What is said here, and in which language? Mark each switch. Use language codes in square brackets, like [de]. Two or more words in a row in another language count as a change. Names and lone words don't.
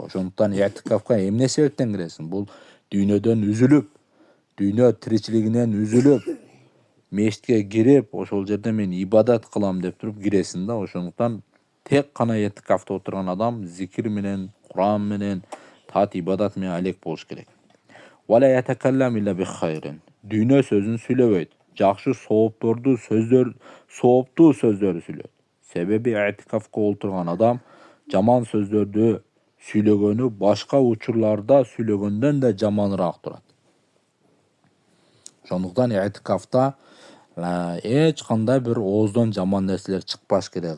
[ky] Ошондуктан этикафка эмне себептен киресиң? Бул дүйнөдөн үзүлүп, дүйнө тиричилигинен үзүлүп, мечитке кирип, ошол жерде мен ибадат кылам деп туруп киресиң да. Ошондуктан Тек кана этикафта отурган адам зикир менен, Куран менен, таат ибадат менен алек болуш керек. [ar] ولا يتكلم إلا بخير. [ky] Дүйнө сөзүн сүйлөбөйт. Жакшы сооптуу сөздөрдү сүйлөйт. Себеби этикафка отурган адам жаман сөздөрдү сүйлөгөнү башка учурларда сүйлөгөндөн да жаманыраак турат. Ошондуктан этикафта эч кандай бир ооздон жаман нерселер чыкпаш керек.